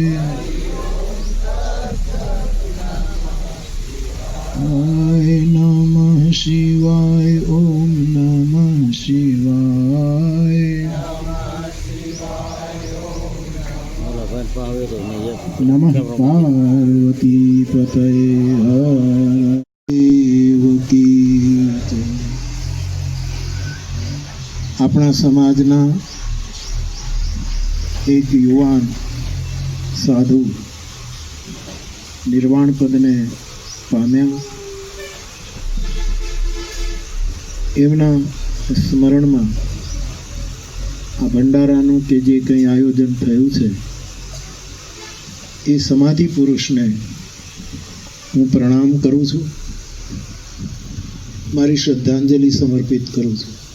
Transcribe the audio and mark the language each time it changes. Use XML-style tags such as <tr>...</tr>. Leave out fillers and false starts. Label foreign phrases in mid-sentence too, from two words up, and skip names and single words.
<sa>हाय नमः शिवाय, ओम नमः शिवाय. नमः पार्वती पतये</sa> <hi>हर देव की जय.</hi> <gu>આપણા સમાજના એક યુવાન સાધુ નિર્વાણ પદને પામ્યા. એમના સ્મરણમાં આ ભંડારાનું કે જે કંઈ આયોજન થયું છે, એ સમાધિ પુરુષને હું પ્રણામ કરું છું, મારી શ્રદ્ધાંજલિ સમર્પિત કરું છું.</gu>